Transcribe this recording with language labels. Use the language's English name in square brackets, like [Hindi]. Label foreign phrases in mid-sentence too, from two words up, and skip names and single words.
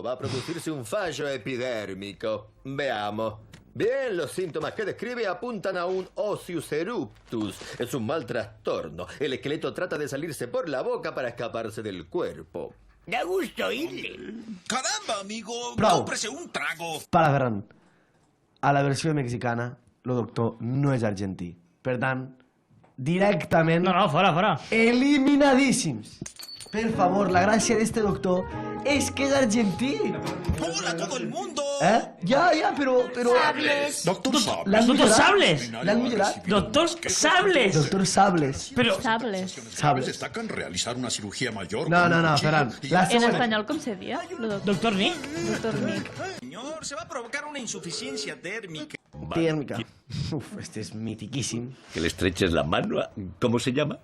[Spanish] Va a producirse un fallo epidérmico. Veamos. Bien, los síntomas que describe apuntan a un Osius eruptus. Es un mal trastorno. El esqueleto trata de salirse por la boca para escaparse del cuerpo. Da gusto oírle. Caramba, amigo, [Catalan] Prou. [Spanish] cómprese un trago. Para, Ferran. [Catalan] A la versió mexicana, el doctor no és argentí. Per tant, directament... No, fora. Eliminadíssims. Per favor, la gràcia d'este doctor és que és argentí. [Spanish] Hola, todo el mundo. [Catalan] Ja, però... Sables. Doctor Sables. L'han Doctor millorat. Sables. L'han millorat. Doctor Sables. Doctor Sables. [Spanish] Pero... [Catalan] Sables. [Spanish] Destacan realizar una cirugía mayor. [Catalan] No, Ferran. [Spanish] En español, ¿cómo se decía? Doctor Nick. Doctor Nick. Señor, se va a provocar una insuficiencia térmica. Térmica. Uf, este es mitiquísimo. Que le estreches la mano a... ¿Cómo se llama?